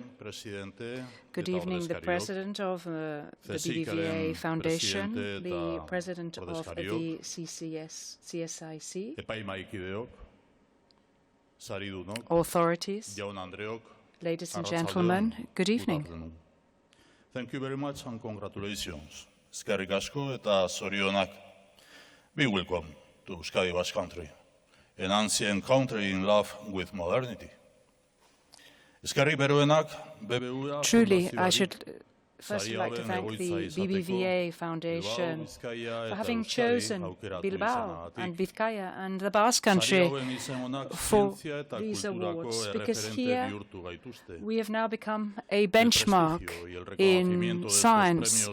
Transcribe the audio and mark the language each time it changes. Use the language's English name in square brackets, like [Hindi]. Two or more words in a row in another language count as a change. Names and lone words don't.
[English] Good evening, the President of the BBVA Foundation, the President of the CSIC, authorities, ladies and gentlemen, good evening. Thank you very much and congratulations. [Basque] Eskerrik asko eta zorionak. [English] Be welcome to Euskadi Basque Country, an ancient country in love with modernity. Truly, I should first like to thank the BBVA Foundation for having chosen Bilbao and Vizcaya and the Basque Country for these awards, because here we have now become a benchmark in surness.